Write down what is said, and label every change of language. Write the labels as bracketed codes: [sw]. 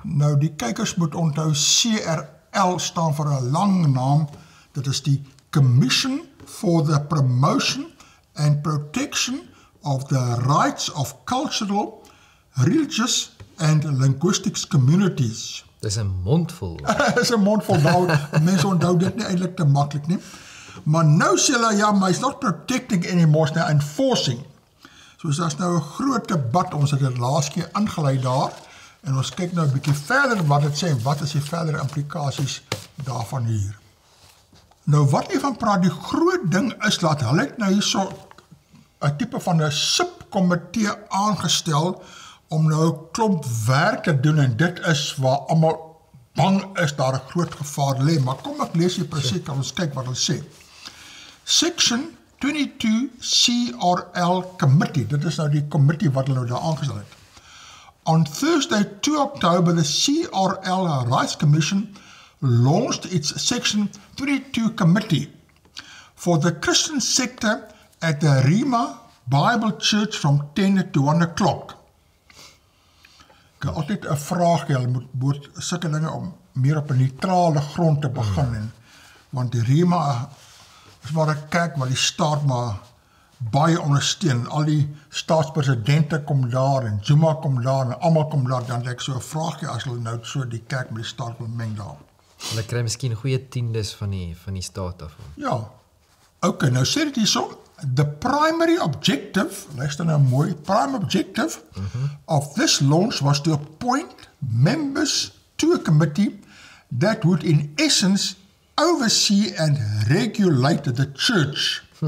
[af] Nou, die kykers moet onthou, CRL staan vir 'n lang naam, dit is die Commission for the Promotion and Protection of the Rights of Cultural, Religious and Linguistic Communities. Dis 'n mondvol. Dis 'n mondvol, nou, mense onthou dit nie eintlik te maklik nie. Maar nou sê hulle, ja, maar [en] it's not protecting anymore, it's now enforcing. [af] So daar's nou 'n groot debat, ons het dit laas keer ingelei daar, en ons kyk nou 'n bietjie verder wat dit sê, en wat is die verdere implikasies daarvan hier. Nou wat nie van praat, die groot ding is, dat hulle het nou hierso 'n tipe van 'n subkomitee aangestel, om nou 'n klomp werk te doen, en dit is waar almal bang is, daar 'n groot gevaar lê. Maar kom ek lees hier presies, kan ons kyk wat hulle sê. Section 22 CRL Committee, dit is nou die committee wat hulle nou daar aangestel het. [en] On Thursday, 2 October, the CRL Rights Commission launched its Section 22 Committee for the Christian sector at the Rima Bible Church from 10 to 1 o'clock. [af] Ek het altyd 'n vraag, hulle moet sulke dinge om meer op 'n neutrale grond te begin, want die is maar 'n kerk wat die staat maar baie ondersteun. Al die staatspresidente kom daar en Zuma kom daar en almal kom daar, dan het ek so 'n vraaggie as hulle nou so die kerk met die staat wil meng daar. Hulle kry miskien goeie tiendes van die staat af. Ja. [en] Okay, [af] nou sê dit hierso, [en] the primary objective, [af] luister nou mooi, [en] prime objective of this launch was to appoint members to a committee that would in essence oversee and regulate the church.